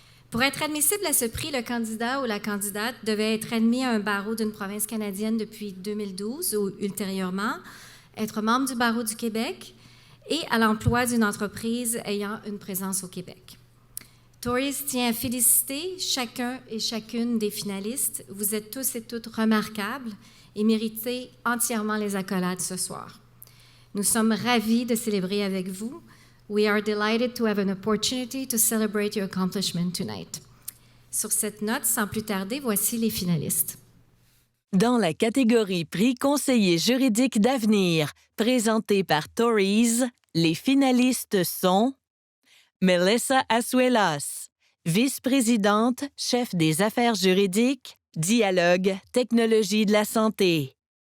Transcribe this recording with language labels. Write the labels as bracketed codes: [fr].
[fr] Pour être admissible à ce prix, le candidat ou la candidate devait être admis à un barreau d'une province canadienne depuis 2012 ou ultérieurement, être membre du barreau du Québec et à l'emploi d'une entreprise ayant une présence au Québec. Tories tient à féliciter chacun et chacune des finalistes. Vous êtes tous et toutes remarquables et méritez entièrement les accolades ce soir. Nous sommes ravis de célébrer avec vous. [en] We are delighted to have an opportunity to celebrate your accomplishment tonight. [fr] Sur cette note, sans plus tarder, voici les finalistes. Dans la catégorie Prix conseiller juridique d'avenir, présenté par Tories, les finalistes sont Melissa Asuelas, vice-présidente, chef des affaires juridiques, Dialogue, technologie de la santé.